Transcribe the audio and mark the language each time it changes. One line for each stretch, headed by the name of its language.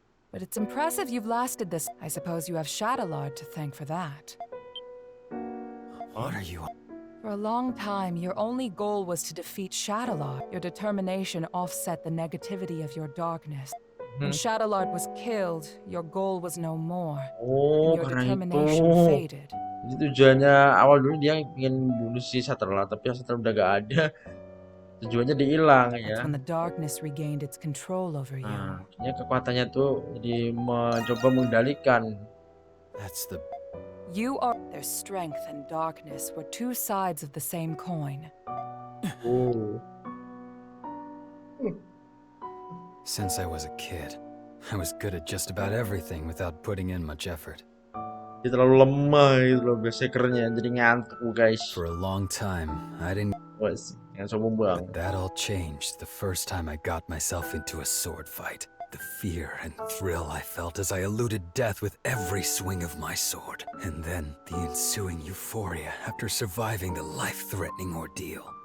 English: But it's impressive you've lasted this. I suppose you have Shadowlord to thank for that. What are you... For a long time, your only goal was to defeat Shadowlord. Your determination offset the negativity of your darkness. When Shadowlord was killed, your goal was no more. Oh, and your
Indonesian: karena
English: determination
Indonesian: itu.
English: faded.
Indonesian: Jadi tujuannya awal dulu dia ingin bunuh si Saterla, tapi Saterla udah gak ada. Tujuannya dihilang ya.
English: That's when the darkness regained its control over you.
Indonesian: Akhirnya kekuatannya tuh jadi mencoba mengendalikan.
English: That's the... You are... Their strength and darkness were two sides of the same coin. Oh. Since I was a kid, I was good at just about everything without putting in much effort.
Indonesian: Dia terlalu lemah gitu loh Bersekernya, jadi ngantuk guys.
English: For a long time, I didn't...
Indonesian: Wes, yang sombong bang.
English: But that all changed the first time I got myself into a sword fight. The fear and thrill I felt as I eluded death with every swing of my sword. And then the ensuing euphoria after surviving the life-threatening ordeal.